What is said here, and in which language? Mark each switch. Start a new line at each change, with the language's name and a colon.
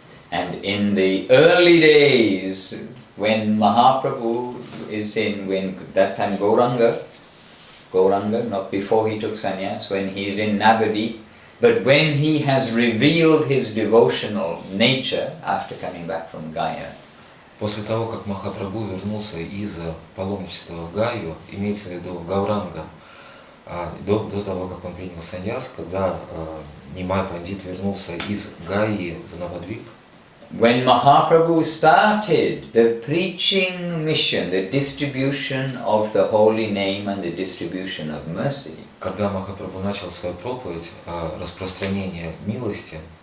English: And in the early days, when Mahaprabhu when that time Gauranga, not before he took sannyas, when he is in Navadi, but when he has revealed his devotional nature after coming back from Gaya.
Russian: После того, как Махапрабху вернулся из паломничества в Гаю, имеется в виду Гауранга, до того, как он принял саньяс, когда Нимай Пандит вернулся из Гаи в Навадвип,
English: when Mahaprabhu started the preaching mission, the distribution of the holy name and the distribution of mercy,
Russian: когда Махапрабху начал свою проповедь о распространении милости,